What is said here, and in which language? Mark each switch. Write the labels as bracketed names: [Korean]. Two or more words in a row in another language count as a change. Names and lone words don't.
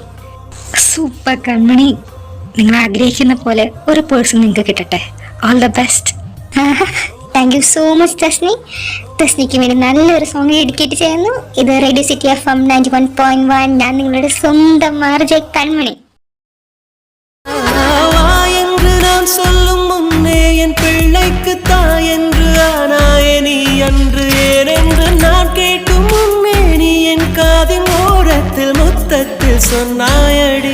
[Malayalam] സൂപ്പർ കൺമണി, നിങ്ങൾ ആഗ്രഹിക്കുന്ന പോലെ ഒരു പേഴ്സൺ നിങ്ങൾക്ക് കിട്ടട്ടെ. [English] All the best. Thank you so much Tasni. [Malayalam] തസ്നിക്ക് വേണ്ടി നല്ലൊരു [English] song dedicate [Malayalam] ചെയ്യുന്നു. ഇത് റേഡിയോ സിറ്റി FM 91.1. ഞാൻ നിങ്ങളുടെ സ്വന്തം ആർജെ കൺമണി. [Tamil] சொல்லும் முன்னே என் பிள்ளைக்கு தாய் என்று ஆனாயே நீ அன்று ஏனென்று நான் கேட்கும் முன்னே நீ என் காதின் ஓரத்தில் முத்தத்தில் சொன்னாயடி.